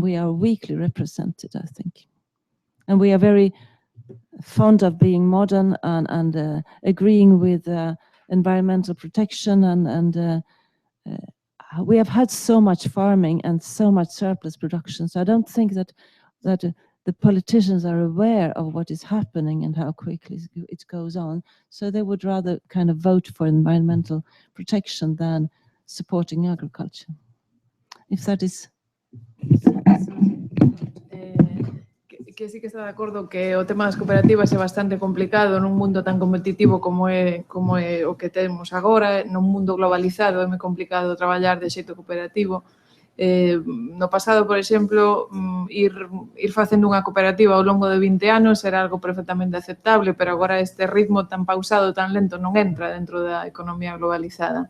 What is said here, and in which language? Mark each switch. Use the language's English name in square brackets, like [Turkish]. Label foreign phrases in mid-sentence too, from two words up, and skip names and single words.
[English] We are weakly represented, I think. And we are very fond of being modern and agreeing with environmental protection, and we have had so much farming and so much surplus production. So I don't think that the politicians are aware of what is happening and how quickly it goes on. So they would rather kind of vote for environmental protection than supporting agriculture. If that is... [Galician] Que sí que está de acordo que o tema das cooperativas é bastante complicado nun mundo tan competitivo como é o que temos agora, nun mundo globalizado é moi complicado traballar de xeito cooperativo. No pasado, por exemplo, ir facendo unha cooperativa ao longo de 20 anos era algo perfectamente aceptable, pero agora este ritmo tan pausado, tan lento, non entra dentro da economía globalizada.